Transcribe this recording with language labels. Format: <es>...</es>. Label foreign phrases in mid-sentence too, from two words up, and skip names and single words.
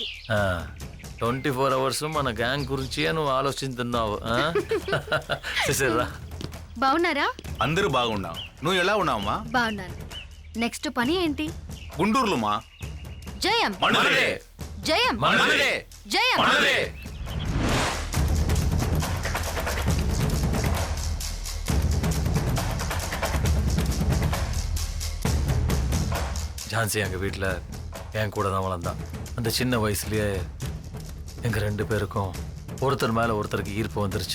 <te>24 అవర్స్ మన గ్యాంగ్ గురించి నువ్వు ఆలోచిస్తున్నావు. బాగున్నారా? అందరూ బాగున్నాం. నువ్వు ఎలా ఉన్నావమ్మా? బాగున్నాను. నెక్స్ట్ పని ఏంటి? గుంటూరులో మా జయం జయం జయం.</te> <ta>ஜான்சி எங்கள் வீட்டில் என் கூட தான் வளர்ந்தான். அந்த சின்ன வயசுலேயே எங்கள் 2 பேருக்கும் ஒருத்தர் மேலே ஒருத்தருக்கு ஈர்ப்பு வந்துருச்சு.</ta>